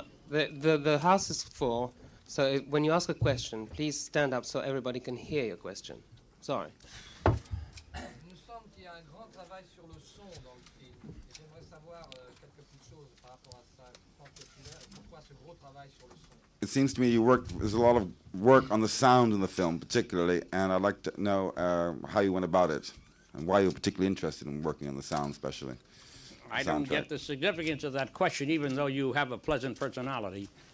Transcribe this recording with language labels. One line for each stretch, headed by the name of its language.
English: The house is full, so when you ask a question, please stand up so everybody can hear your question. Sorry.
French: Il me semble qu'il y a un grand travail sur le son dans le film. Et j'aimerais savoir quelques petites choses par rapport à ça. Pourquoi ce gros travail sur le son?
English: It seems to me there's a lot of work on the sound in the film, particularly, and I'd like to know how you went about it and why you're particularly interested in working on the sound, especially. I don't get the significance of that question, even though you have a pleasant personality.